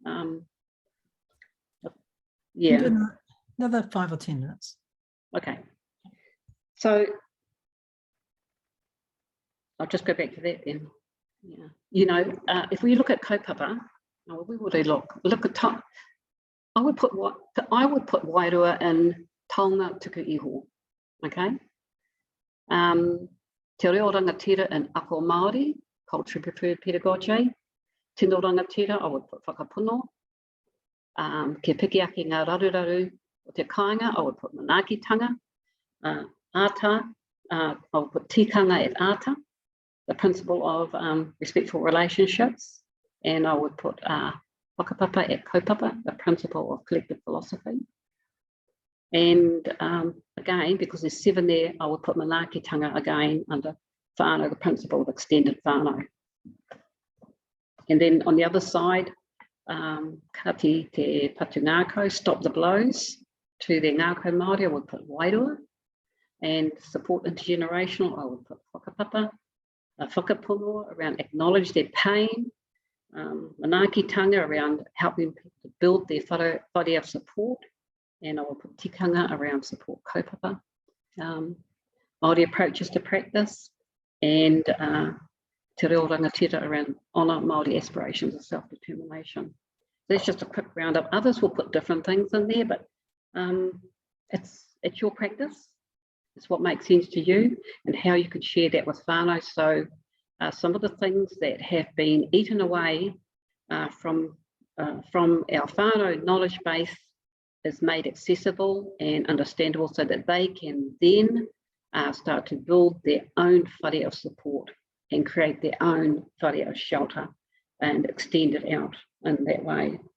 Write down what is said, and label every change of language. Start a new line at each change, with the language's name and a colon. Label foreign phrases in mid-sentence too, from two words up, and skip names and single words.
English: Yeah. Another 5 or 10 minutes. Okay. So I'll just go back to that then. Yeah. You know, if we look at kaupapa, we would look at time. I would put Wairua in
Māori: taonga tuku iho,
English: okay?
Māori: Te reo rangatira in ako Māori,
English: culture preferred pedagogy.
Māori: Tino rangatira,
English: I would put whakapuno.
Māori: Ke piki ake ngā raruraru o te kāinga,
English: I would put
Māori: manaakitanga.
English: Ata, I would put tikanga at ata, the principle of respectful relationships. And I would put whakapapa at kaupapa, the principle of collective philosophy. And again, because there's 7 there, I would put manaakitanga again under whānau, the principle of extended whānau. And then on the other side,
Māori: Kati te patungako,
English: stop the blows. To the
Māori: ngākau Māori,
English: I would put wairua. And support intergenerational, I would put whakapapa. Whakapono, around acknowledge their pain. Manaakitanga, around helping people to build their whare of support. And I will put tikanga, around support kaupapa. Māori approaches to practice. And
Māori: te reo rangatira,
English: around honour Māori aspirations of self-determination. That's just a quick roundup. Others will put different things in there, but it's your practice. It's what makes sense to you and how you can share that with whānau. So some of the things that have been eaten away from our whānau knowledge base is made accessible and understandable so that they can then start to build their own whare of support and create their own whare of shelter and extend it out in that way.